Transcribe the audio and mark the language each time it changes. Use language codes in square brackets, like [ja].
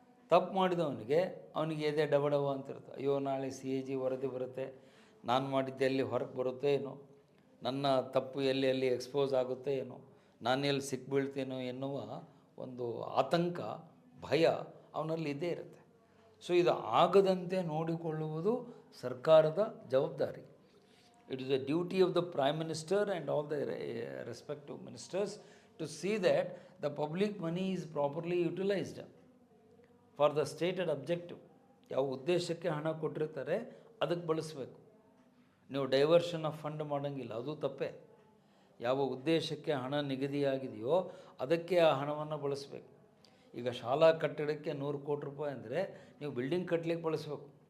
[kn] ತಪ್ಪು ಮಾಡಿದವನಿಗೆ ಅವನಿಗೆ ಎದೆ ಡಬಡವ ಅಂತಿರುತ್ತೆ. ಅಯ್ಯೋ ನಾಳೆ CAG ವರದಿ ಬರುತ್ತೆ, ನಾನು ಮಾಡಿದ್ದೆ ಎಲ್ಲಿ ಹೊರಗೆ ಬರುತ್ತೆ ಏನೋ, ನನ್ನ ತಪ್ಪು ಎಲ್ಲಿ ಎಕ್ಸ್ಪೋಸ್ ಆಗುತ್ತೆ ಏನೋ, ನಾನು ಎಲ್ಲಿ ಸಿಕ್ಬೀಳ್ತೇನೋ ಎನ್ನುವ ಒಂದು ಆತಂಕ, ಭಯ ಅವನಲ್ಲಿ ಇದ್ದೇ ಇರುತ್ತೆ. ಸೊ ಇದು ಆಗದಂತೆ ನೋಡಿಕೊಳ್ಳುವುದು ಸರ್ಕಾರದ ಜವಾಬ್ದಾರಿ. [en] It is a duty of the Prime Minister and all the respective ministers to see that the public money is properly utilized for the stated objective. [kn] ಯಾವ ಉದ್ದೇಶಕ್ಕೆ ಹಣ ಕೊಟ್ಟಿರ್ತಾರೆ ಅದಕ್ಕೆ ಬಳಸಬೇಕು. ನೀವು ಡೈವರ್ಷನ್ ಆಫ್ ಫಂಡ್ ಮಾಡೋಂಗಿಲ್ಲ, ಅದು ತಪ್ಪೇ. ಯಾವ ಉದ್ದೇಶಕ್ಕೆ ಹಣ ನಿಗದಿಯಾಗಿದೆಯೋ ಅದಕ್ಕೆ ಆ ಹಣವನ್ನು ಬಳಸಬೇಕು. ಈಗ ಶಾಲಾ ಕಟ್ಟಡಕ್ಕೆ 100 ಕೋಟಿ ರೂಪಾಯಿ ಅಂದರೆ ನೀವು ಬಿಲ್ಡಿಂಗ್ ಕಟ್ಟಲಿಕ್ಕೆ ಬಳಸಬೇಕು.